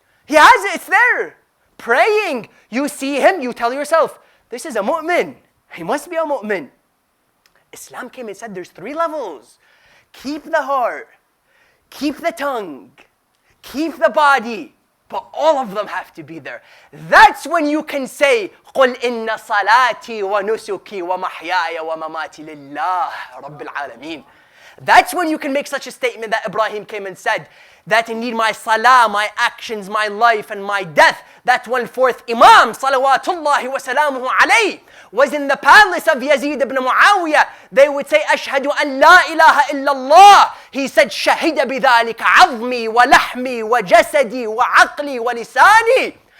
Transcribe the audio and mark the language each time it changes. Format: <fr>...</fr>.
<en>He has it, it's there. Praying. You see him, you tell yourself, this is a mu'min. He must be a mu'min. Islam came and said there's 3 levels. Keep the heart. Keep the tongue. Keep the body. But all of them have to be there. That's when you can say,</en> <ar>قُلْ إِنَّ صَلَاتِي وَنُسُكِي وَمَحْيَايَ وَمَمَاتِي لِلَّهِ رَبِّ الْعَالَمِينَ.</ar> <en>That's when you can make such a statement that Ibrahim came and said, that indeed my salah, my actions, my life and my death, that one fourth Imam, salawatullahi wa salamuhu alayhi, was in the palace of Yazid ibn Muawiyah. They would say,</en> <ar>Ashhadu an la ilaha illallah.</ar> <en>He said,</en> <ar>Shahida bidhalika azmi wa lahmi wa jasadi wa aqli wa lisani.</ar>